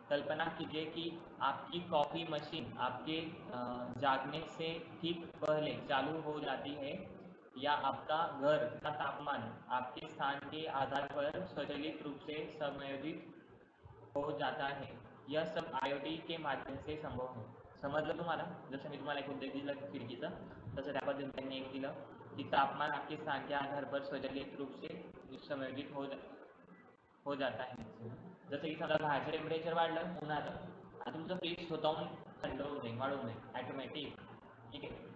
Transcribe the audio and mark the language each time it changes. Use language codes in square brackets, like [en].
[hi] कल्पना कीजिए कि आपकी कॉफ़ी मशीन आपके जागने से ठीक पहले चालू हो जाती है या आपका घर का तापमान आपके स्थान के आधार पर स्वचालित रूप से समायोजित हो जाता है। यह सब IoT के माध्यम से संभव है। [mr] समजलं तुम्हाला? जसं मी तुम्हाला एक उद्देश दिला खिडकीचा, तसं त्या पद्धतीने त्यांनी एक दिलं की [hi] तापमान आपके स्थान के आधार पर स्वचालित रूप से समायोजित हो जाता है। [mr] जसं की समजा बाहेरचं टेम्परेचर वाढलं उन्हाचं आणि तुमचं फ्रीज स्वतःहून थंड होऊ नये वाढवू नये ॲटोमॅटिक, ठीक आहे.